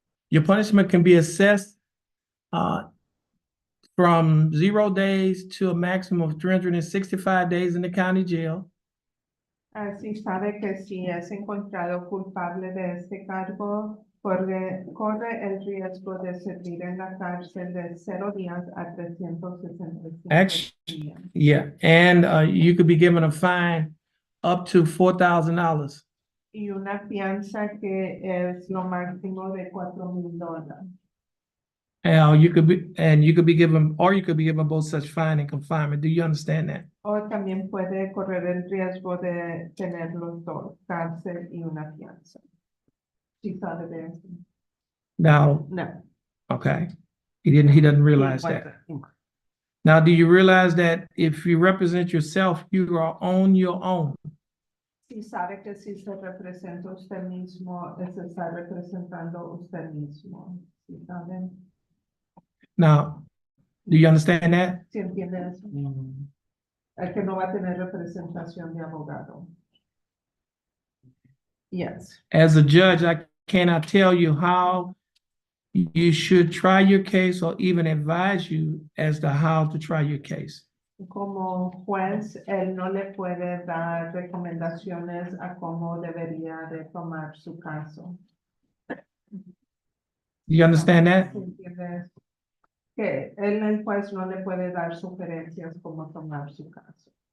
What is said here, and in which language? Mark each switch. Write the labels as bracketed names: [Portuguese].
[English] Your punishment can be assessed from 0 days to a maximum of 365 days in the county jail. [Spanish] Así sabe que si es encontrado culpable de este cargo, corre el riesgo de servir en la cárcel de 0 días a 365 [English] Actually, [Spanish] días. [English] yeah, and you could be given a fine up to $4,000. [Spanish] Y una fianza que es lo máximo de $4,000. [English] You could be given both such fine and confinement. Do you understand that? [Spanish] O también puede correr el riesgo de tener los dos, cárcel y una fianza. ¿Sí sabe de eso? [English] Now, [Spanish] No. [English] okay, he doesn't realize that. Now, do you realize that if you represent yourself, you are on your own? [Spanish] Sí sabe que si se representa usted mismo, se está representando usted mismo. ¿Sí saben? [English] Now, do you understand that? [Spanish] ¿Sí entiende eso? El que no va a tener representación de abogado. [English] Yes. As a judge, I cannot tell you how you should try your case or even advise you as to how to try your case. [Spanish] Como juez, él no le puede dar recomendaciones a cómo debería de tomar su caso. [English] Do you understand that? [Spanish] ¿Sí entiende eso? Que él, el juez, no le puede dar sugerencias cómo tomar su caso.